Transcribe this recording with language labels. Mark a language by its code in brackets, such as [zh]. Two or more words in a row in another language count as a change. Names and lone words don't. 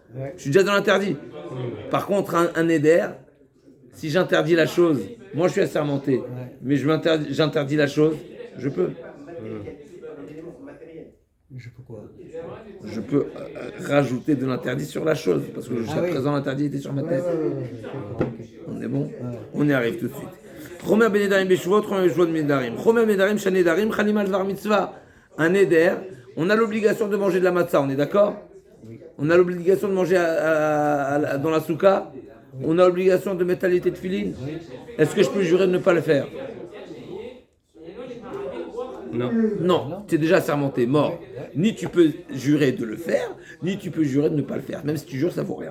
[fr] Je suis déjà dans l'interdit. Par contre, un éder, si j'interdis la chose, moi je suis assermenté, mais j'interdis la chose, je peux. Je peux quoi? Je peux rajouter de l'interdit sur la chose, parce que jusqu'à présent l'interdit était sur ma tête. On est bon? On y arrive tout de suite. [he] חומר בנדרים בשבועות, חומר בשבועות בנדרים. חומר בנדרים שנדרים חלים על דבר מצוה. [fr] Un éder, on a l'obligation de manger de la matzah, on est d'accord? On a l'obligation de manger dans la souka. On a l'obligation de mettre de tefilin. Est-ce que je peux jurer de ne pas le faire? Non. Non, tu es déjà assermenté, mort. Ni tu peux jurer de le faire, ni tu peux jurer de ne pas le faire. Même si tu jures, ça vaut rien.